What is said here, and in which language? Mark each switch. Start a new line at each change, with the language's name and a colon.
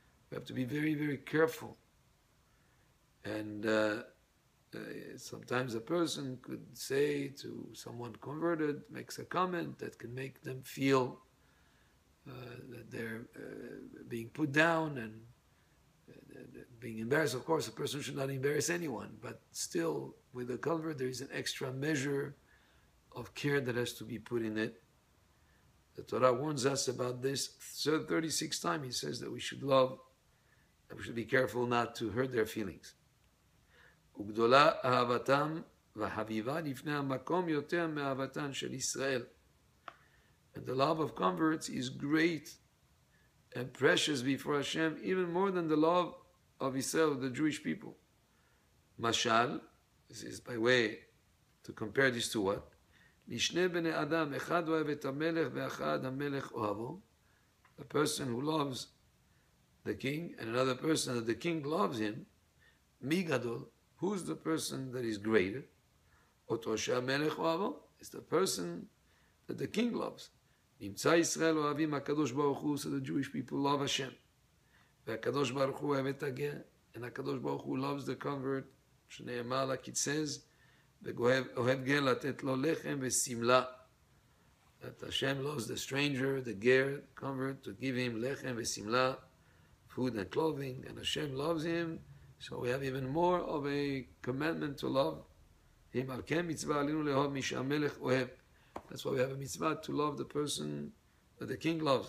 English: We have to be very, very careful. And sometimes a person could say to someone converted, makes a comment that can make them feel that they're being put down and being embarrassed. Of course, a person should not embarrass anyone, but still, with a convert, there is an extra measure of care that has to be put in it. The Torah warns us about this 36 times. He says that we should love, and we should be careful not to hurt their feelings.
Hebrew: וגדולה אהבתם והחביבה לפני המקום יותר מאהבתן של ישראל.
English: And the love of converts is great and precious before Hashem, even more than the love of Israel, the Jewish people. Mashal, this is by way to compare this to what?
Hebrew: לשני בני אדם, אחד אוהב את המלך ואחד המלך אוהבו.
English: A person who loves the king and another person that the king loves him,
Hebrew: מי גדול?
English: Who's the person that is greater?
Hebrew: אותו שהמלך אוהבו.
English: It's the person that the king loves.
Hebrew: נמצא ישראל אוהבים הקדוש ברוך הוא,
English: so the Jewish people love Hashem.
Hebrew: והקדוש ברוך הוא אוהב את הגר, and הקדוש ברוך הוא
English: loves the convert,
Hebrew: שנאמר,
English: like it says,
Hebrew: ואוהב גר לתת לו לחם ושמלה.
English: That Hashem loves the stranger, the ger, the convert, to give him lechem ושמלה, food and clothing, and Hashem loves him. So we have even more of a commandment to love him.
Hebrew: Al ken mitzvah alinu lehov mi she'hamelech ohev.
English: That's why we have a mitzvah to love the person that the king loves.